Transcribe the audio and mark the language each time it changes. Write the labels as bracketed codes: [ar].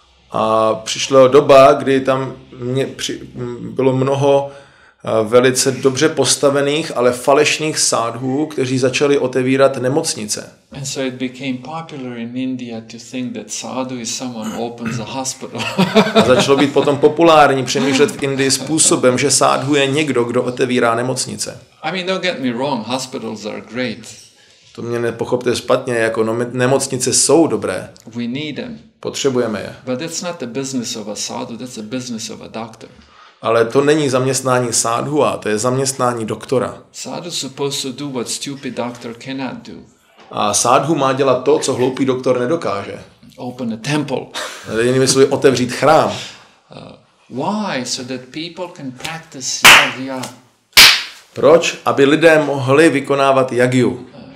[cs] A přišla doba, kdy tam bylo mnoho velice dobře postavených, ale falešných sádhů, kteří začali otevírat nemocnice. [en] And so it became popular in India to think that sadhu is someone who opens a hospital. [cs] A začalo být potom populární přemýšlet v Indii způsobem, že sádhu je někdo, kdo otevírá nemocnice. [en] I mean, don't get me wrong, hospitals are great. [cs] To mě nepochopte špatně, jako nemocnice jsou dobré. [en] We need them. [cs] Potřebujeme je. [en] But that's not the business of a sadhu, that's the business of a doctor. [cs] Ale to není zaměstnání sádhua, to je zaměstnání doktora. [en] Sadhu is supposed to do what stupid doctor cannot do. [cs] A sádhu má dělat to, co hloupý doktor nedokáže. [en] Open a temple. [cs] Jinými slovy, otevřít chrám. [en] Why? So that people can practice yagya. [cs] Proč? Aby lidé mohli vykonávat jagyu.